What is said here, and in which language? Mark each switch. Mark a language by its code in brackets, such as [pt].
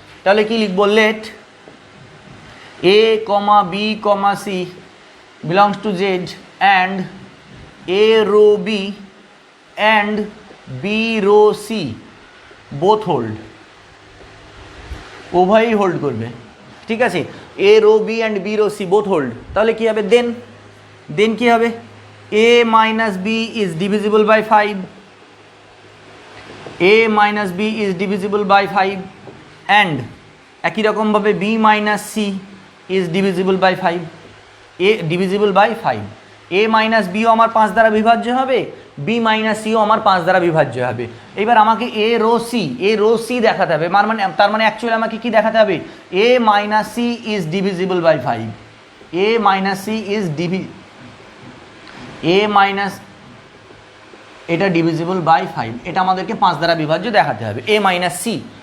[bn] তাহলে কি লিখবো, [en] let a comma b comma c belongs to z and a rho b and b rho c both hold, [bn] উভয়ই hold করবে, ঠিক আছে। [en] a rho b and b rho c both hold, [bn] তাহলে কী হবে, [en] then কী হবে, a minus b is divisible by 5, a minus b is divisible by 5 and [bn] একই রকমভাবে [en] b minus c is divisible by 5, a divisible by 5, [bn] a minus b ও আমার 5 দ্বারা বিভাজ্য হবে, b minus c ও আমার 5 দ্বারা বিভাজ্য হবে। এবার আমাকে a রো c দেখাতে হবে, তার মানে অ্যাকচুয়ালি আমাকে কি দেখাতে হবে, [en] a minus c is divisible by 5, a minus c is a minus এটা divisible by 5, [bn] এটা আমাদেরকে 5 দ্বারা বিভাজ্য দেখাতে হবে, a মাইনাস সি।